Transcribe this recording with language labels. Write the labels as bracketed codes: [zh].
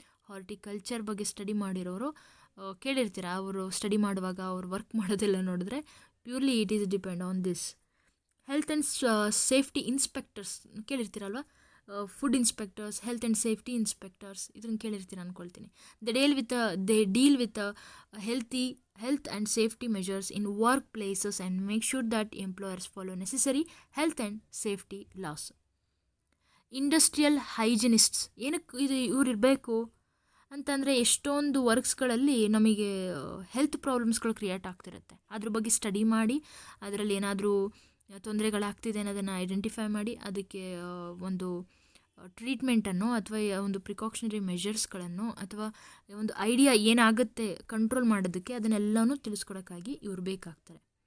[kn] Horticulture ಬಗ್ಗೆ study ಮಾಡಿರೋರು ಕೇಳಿರ್ತೀರ, ಅವರು ಸ್ಟಡಿ ಮಾಡುವಾಗ ಅವ್ರು ವರ್ಕ್ ಮಾಡೋದೆಲ್ಲ ನೋಡಿದ್ರೆ [en] Purely it is depend on this. [kn] Health and safety inspectors ಕೇಳಿರ್ತೀರಲ್ವ, food inspectors, health and safety inspectors, ಇದನ್ನು ಕೇಳಿರ್ತೀರ ಅಂದ್ಕೊಳ್ತೀನಿ. [en] They deal with health and safety measures in workplaces and make sure that employers follow necessary health and safety laws. [kn] Industrial ಹೈಜಿನಿಸ್ಟ್ಸ್, ಏನಕ್ಕೆ ಇವ್ರು ಇರಬೇಕು ಅಂತಂದರೆ ಎಷ್ಟೊಂದು ವರ್ಕ್ಸ್ಗಳಲ್ಲಿ ನಮಗೆ health ಪ್ರಾಬ್ಲಮ್ಸ್ಗಳು create ಆಗ್ತಿರುತ್ತೆ. ಅದ್ರ ಬಗ್ಗೆ ಸ್ಟಡಿ ಮಾಡಿ ಅದರಲ್ಲಿ ಏನಾದರೂ ತೊಂದರೆಗಳಾಗ್ತಿದೆ ಅನ್ನೋದನ್ನು ಐಡೆಂಟಿಫೈ ಮಾಡಿ ಅದಕ್ಕೆ ಒಂದು ಟ್ರೀಟ್ಮೆಂಟನ್ನು ಅಥವಾ ಒಂದು ಪ್ರಿಕಾಷನರಿ ಮೆಷರ್ಸ್ಗಳನ್ನು ಅಥವಾ ಒಂದು ಐಡಿಯಾ ಏನಾಗುತ್ತೆ ಕಂಟ್ರೋಲ್ ಮಾಡೋದಕ್ಕೆ ಅದನ್ನೆಲ್ಲನೂ ತಿಳಿಸ್ಕೊಡೋಕ್ಕಾಗಿ ಇವ್ರು ಬೇಕಾಗ್ತಾರೆ.